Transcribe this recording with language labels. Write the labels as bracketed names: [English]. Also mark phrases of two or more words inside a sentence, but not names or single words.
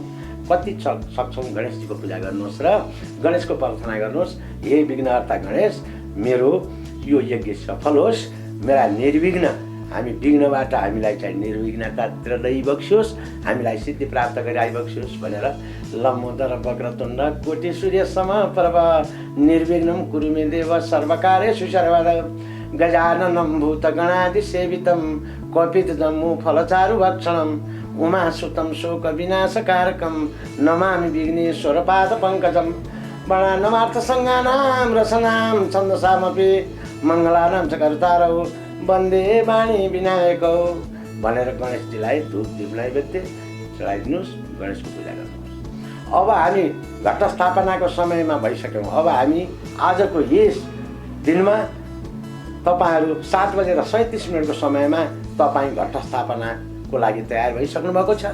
[Nepali] कति सक्छौँ गणेशजीको पूजा गर्नुहोस् र गणेशको प्रार्थना गर्नुहोस्। हे विघ्नहर्ता गणेश, मेरो यो यज्ञ सफल होस्, मेरा निर्विघ्न हामी विघ्नबाट हामीलाई चाहिँ निर्विघ्नतातिर दैबक्सियोस्, हामीलाई सिद्धि प्राप्त गराइबक्सियोस् भनेर [Sanskrit] लम्बोदर वक्रतुण्ड कोटि सूर्य समप्रभ निर्विघ्नं कुरु मे देव सर्वकार्येषु सर्वदा गजाननं भूतगणादिसेवितं कपितजम्बू फलचारुभक्षणं उमासुतं शोकविनाशकारकं नमामि विघ्नेश्वरपादपङ्कजं वर्णानामर्थसङ्गानां रसनां छन्दसामपि मङ्गलानां च कर्तारौ वन्दे वाणी विनायकौ [Nepali] भनेर गणेशजीलाई धूप दीप नैवेद्य चढाइदिनुहोस्, गणेशको पूजा गर्नुहोस्। अब हामी घट स्थापनाको समयमा भइसक्यौँ। अब हामी आजको यस दिनमा तपाईहरु 7:37 समयमा तपाईँ घट स्थापनाको लागि तयार भइसक्नु भएको छ।